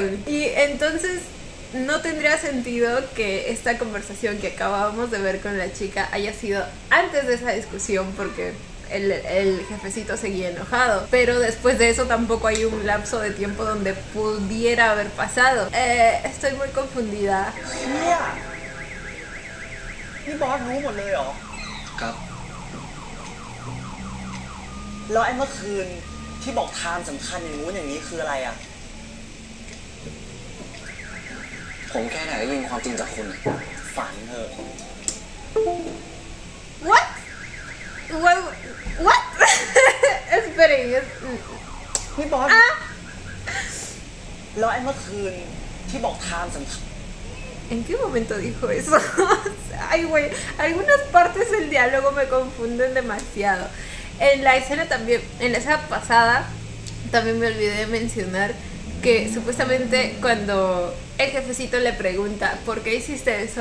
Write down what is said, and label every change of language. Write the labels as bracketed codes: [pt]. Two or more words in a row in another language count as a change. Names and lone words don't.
[es] Y entonces no tendría sentido que esta conversación que acabábamos de ver con la chica haya sido antes de esa discusión porque el jefecito seguía enojado. Pero después de eso tampoco hay un lapso de tiempo donde pudiera haber pasado. Estoy muy confundida. [th] เนี่ยนี่บอสรู้หมดเลยเหรอ ครับ แล้วไอ้เมื่อคืนที่บอกไทม์สำคัญอย่างนู้นอย่างนี้คืออะไรอ่ะ ผมแค่ไหนได้ยินความจริงจากคุณน่ะ ฝันเถอะ [en] What? What? [es] Esperen. [th] นี่บอส แล้วไอ้เมื่อคืนที่บอกไทม์สำคัญ [es] ¿En qué momento dijo eso? Ay, güey, algunas partes del diálogo me confunden demasiado. En la escena también, en la escena pasada, también me olvidé de mencionar que supuestamente cuando el jefecito le pregunta ¿por qué hiciste eso?